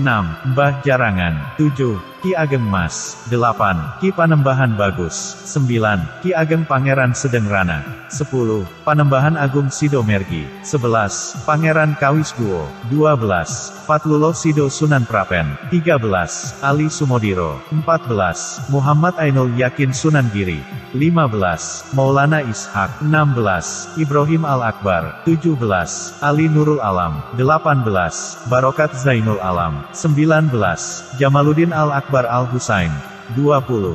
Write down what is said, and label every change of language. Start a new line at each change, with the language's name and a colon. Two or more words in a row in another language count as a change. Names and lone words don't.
Javanese: Mbah Jarangan. 7. Ki Ageng Mas. 8. Ki Panembahan Bagus. 9. Ki Ageng Pangeran Sedeng Rana. 10. Panembahan Agung Sido Mergi. 11. Pangeran Kawis Buo. 12. Fatlulo Sido Sunan Prapen. 13. Ali Sumodiro. 14. Muhammad Ainul Yakin Sunan Giri. 15. Maulana Ishak. 16. Ibrahim Al-Akbar. 17. Ali Nurul Alam. 18. Barokat Zainul Alam. 19. Jamaluddin Al-Akbar Al-Husain. 20.